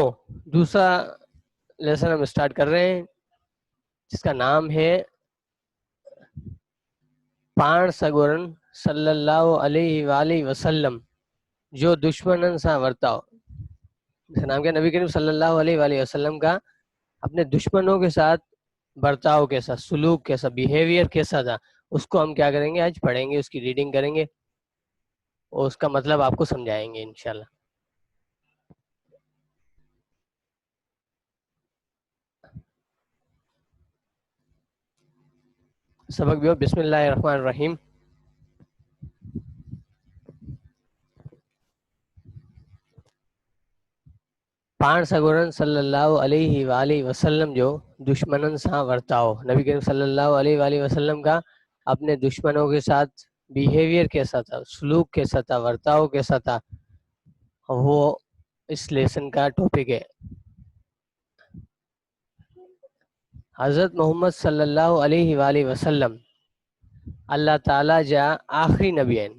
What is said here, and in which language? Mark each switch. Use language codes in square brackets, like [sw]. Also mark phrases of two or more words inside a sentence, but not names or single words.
[ur] دوسرا لیسن ہم اسٹارٹ کر رہے ہیں جس کا نام ہے [sd] پاڻ سڳورن صلی اللہ علیہ وآلہ وسلم جو دشمنن سان ورتاؤ. [ur] اس کا نام کیا؟ نبی کریم صلی اللہ علیہ وآلہ وسلم کا اپنے دشمنوں کے ساتھ برتاؤ کیسا، سلوک کیسا، بیہیویئر کیسا تھا، اس کو ہم کیا کریں گے، آج پڑھیں گے، اس کی ریڈنگ کریں گے اور اس کا مطلب آپ کو سمجھائیں گے انشاءاللہ. [sd] سبق بیو. [ar] بسم اللہ الرحمن الرحیم. [sd] پاڻ سڳورن صلی اللہ علیہ وآلہ وسلم جو دشمنن سان ورتاؤ. [ur] نبی کریم صلی اللہ علیہ وآلہ وسلم کا اپنے دشمنوں کے ساتھ بیہیویئر کیسا تھا، سلوک کیسا تھا، ورتاؤ کیسا تھا، وہ اس لیسن کا ٹاپک ہے. [sd] حضرت محمد صلی اللہ علیہ وآلہ وسلم اللہ تعالیٰ جا آخری نبی ہیں.